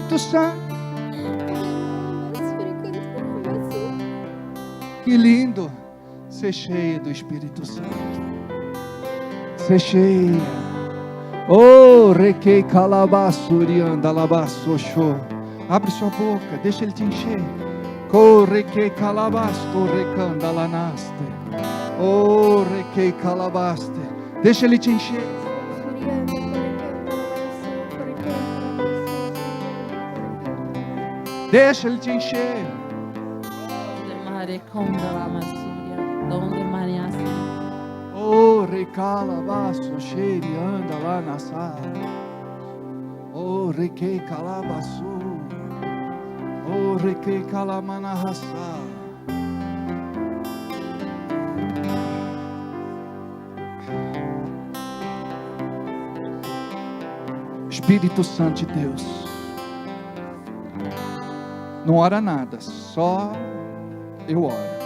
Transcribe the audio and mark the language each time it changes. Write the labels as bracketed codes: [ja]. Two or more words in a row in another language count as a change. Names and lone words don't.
[pt] Santo. Que lindo ser cheia do Espírito Santo. Ser cheia. Oh, requei calabassuri anda labassosho. Abre sua boca, deixa ele te encher. Corre que calabasto recanda lanaste. Oh, requei calabaste. Deixa ele te encher. Deixa ele te encher. Oh, recalabaço, cheire, anda lá na sala. Oh, requei calabaço. Oh, requei calamanahassa. Espírito Santo de Deus. Não ora nada, só eu oro.